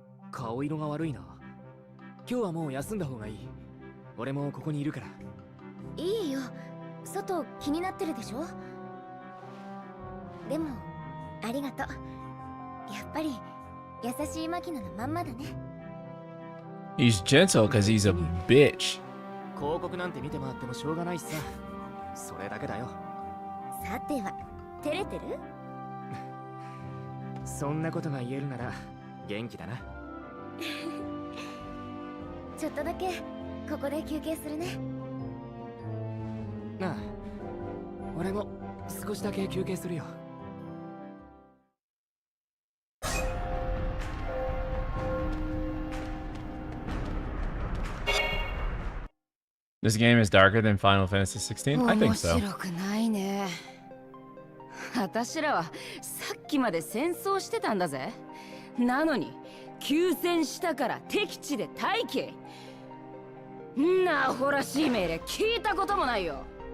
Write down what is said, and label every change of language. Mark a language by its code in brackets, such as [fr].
[ja] 顔色が悪いな。今日はもう休んだ方がいい。俺もここにいるから。いいよ、外気になってるでしょ。でもありがとう。やっぱり優しいマキナのまんまだね。 [en] He's gentle because he's a bitch. [ja] 広告なんて見て回ってもしょうがないしさ。それだけだよ。さては照れてる？そんなことが言えるなら元気だな。ちょっとだけここで休憩するね。なあ、俺も少しだけ休憩するよ。 [en] This game is darker than Final Fantasy 16? I think so. [ja] 面白くないね。私らはさっきまで戦争してたんだぜ。なのに休戦したから敵地で待機。んなアホらしい命令聞いたこともないよ。